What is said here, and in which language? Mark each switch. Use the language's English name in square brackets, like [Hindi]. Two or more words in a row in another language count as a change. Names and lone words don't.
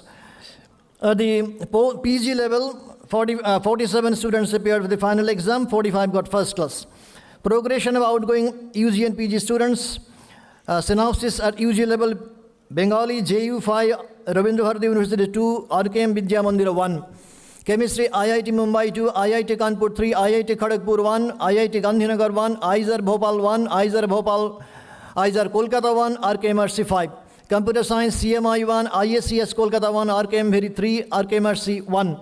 [English] At the PG level, 47 students appeared for the final exam, 45 got first class. Progression of outgoing UG and PG students, synopsis at UG level, Bengali, JU 5, Rabindra Bharati University 2, RKM Vidya Mandira 1. Chemistry, IIT Mumbai 2, IIT Kanpur 3, IIT Kharagpur 1, IIT Gandhinagar 1, IISER Bhopal 1, IISER Kolkata 1, RKMRC 5. Computer Science, CMI 1, ISCS Kolkata 1, RKM Bheri 3, RKMRC 1.